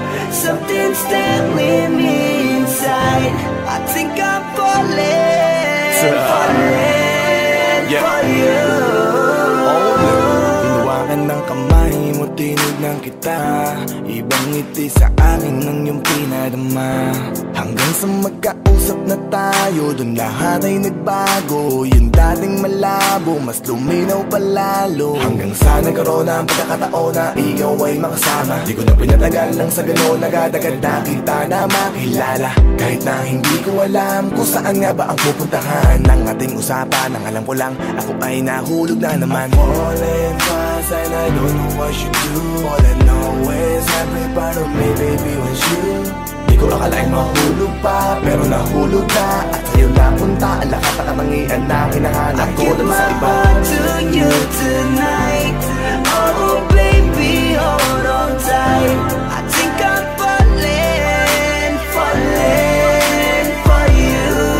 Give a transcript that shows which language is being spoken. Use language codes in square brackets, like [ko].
[en] Something's telling me inside, I think I'm falling, falling for you. [tl] Hinawakan ng kamay mo, tinignan kita, ibang ngiti sa akin ng iyong pinadama. Hanggang sa magkausap na tayo, dun lahat ay nagbago. Yung dating malabo, mas luminaw palalo. Hanggang sa nagkaroon na ang pagkakataon na ikaw ay makasama. Di ko na pinatagal lang sa gano'n, nagadagad na kita na makilala. Kahit na hindi ko alam kung saan nga ba ang pupuntahan ng ating usapan. Ang alam ko lang, ako ay nahulog na naman. [en] I'm falling fast and I don't know what you do. All I know is every part of me, baby, was you. [tl] Di ko akalaing mahulog pa, pero nahulog na. At sa'yo napunta, ang lakas na katangian na hinahanap ko dun sa iba. [en] I give my heart to you tonight. Oh baby, hold on tight. I think I'm falling, falling for you.